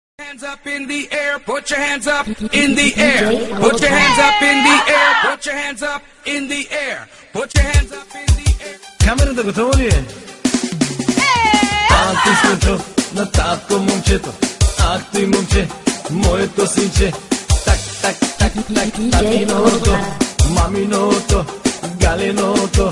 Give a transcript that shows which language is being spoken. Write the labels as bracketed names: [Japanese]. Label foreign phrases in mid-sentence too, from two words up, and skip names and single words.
[English] Hands up in the air, put your hands up in the air, put your hands up in the air, put your hands up in the air, put your hands up in the air. [Bulgarian] Камерата готова ли е? Антиското на татко момчето, ах ти момче, моето синче. Так, так, так, так, татиното, маминото, галиното.